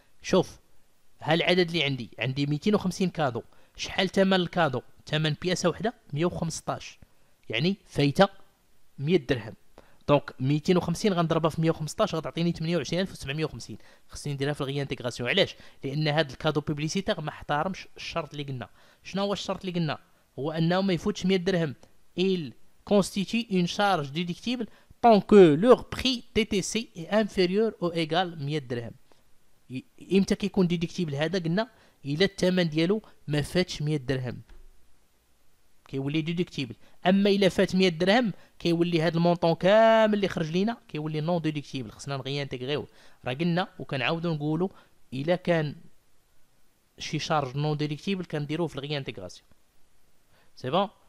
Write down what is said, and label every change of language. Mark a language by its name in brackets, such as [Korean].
[Arabic] شوف ها العدد اللي عندي 250 كادو، شحال ثمن الكادو؟ ثمن بياسه وحده 115، يعني فايته 100 درهم. دونك 250 غنضربها في 115 غتعطيني 28750، خصني نديرها في الغيانتيغراسيون. علاش؟ لان هذا الكادو بوبليسيتير ما احترمش الشرط اللي قلنا. شنو هو الشرط اللي قلنا؟ هو انه ما يفوتش 100 درهم. [French] il constitue une charge déductible tant que leur prix TTC est inférieur ou égal 100 [Arabic] درهم. امتى كيكون ديديكتيبل هذا؟ قلنا الا الثمن ديالو ما فاتش 100 درهم كيولي ديديكتيبل. اما الا فات 100 درهم كيولي هذا المونطون كامل اللي خرج لينا كيولي نون ديديكتيبل. خصنا نغيانتيغريوه. راه قلنا وكنعاودوا نقولوا الا كان شي شارج نون ديديكتيبل كنديروه في الغيانتيغراسيون. [French] سي بون.